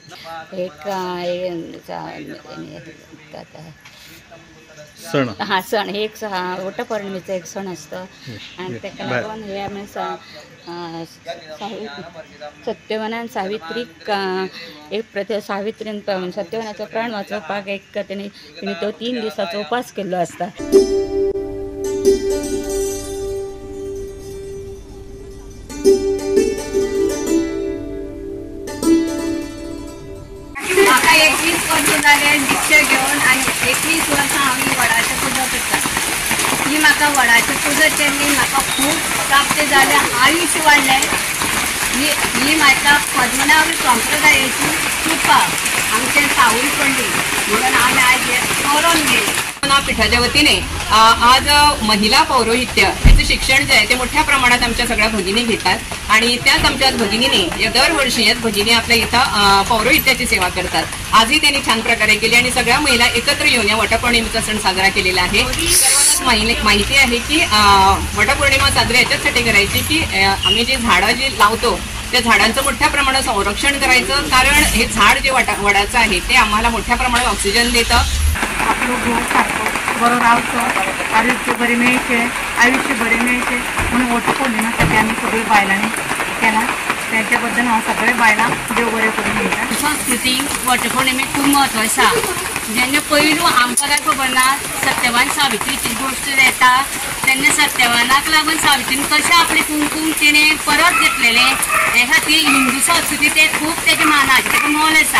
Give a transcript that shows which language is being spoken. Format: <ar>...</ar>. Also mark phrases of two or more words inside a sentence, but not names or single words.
<mr>सण हे एक वटपौर्णिमेचा एक सण असतं आणि त्याला लागून हे आम्ही सत्यवान सावित्री एक सावित्रीन सत्यवानाचा प्राण वाचवपाक एक त्यांनी तो 3 दिवसाचा उपवास केलो असता.</mr> <kok>म्हाका 21 वर्सां जाले दीक्षा घेवन आणि 21 वर्सां हांव वडाची पुजा करता. ही म्हाका वडाची पुजा केली म्हाका खूब प्राप्त जाले, आयुश्य वाडलें. ही म्हाका पद्मनाभ संप्रदायाची कृपा आमचे सावळी पडली म्हणून आम्ही आज हे करून गेले.</kok> <mr>पीठाच्या वतीने आज महिला पौरोहित्य याचं शिक्षण जे आहे ते मोठ्या प्रमाणात आमच्या सगळ्या भगिनी घेतात आणि त्याच आमच्या भगिनीने दरवर्षी याच भगिनी आपल्या इथं पौरोहित्याची सेवा करतात. आजही त्यांनी छान प्रकारे केली आणि सगळ्या महिला एकत्र येऊन या वटपौर्णिमेचा सण साजरा केलेला आहे. माहिती आहे की वटपौर्णिमा साजरी याच्यासाठी करायची की आम्ही जे झाडं जे लावतो त्या झाडांचं मोठ्या प्रमाणात संरक्षण करायचं, कारण हे झाड जे वडाचं आहे ते आम्हाला मोठ्या प्रमाणात ऑक्सिजन देतं.</mr> <kok>आपलं घर सारखं बरं रावचं, आयुष्य बरे मेळचे, आयुष्य बरे मेळचे म्हणून वटपौर्णिमेसाठी आम्ही सगळे बायलांनी केला. त्याच्याबद्दल हांव सगळे बायलां देव बरें करून घेता. संस्कृतीक वटपौर्णिमेक खूब म्हत्व आसा. जेन्ना पयलू आमकां काय खबर ना सत्यवान सावित्रीची गोश्ट येता तेन्ना सत्यवानाक लागून सावित्रीन कशें आपले कुंकूम तिणें परत घेतलेलें हे खातीर हिंदू संस्कृतीत ते खूब तेजे मानाचें तेका मोल आसा.</kok>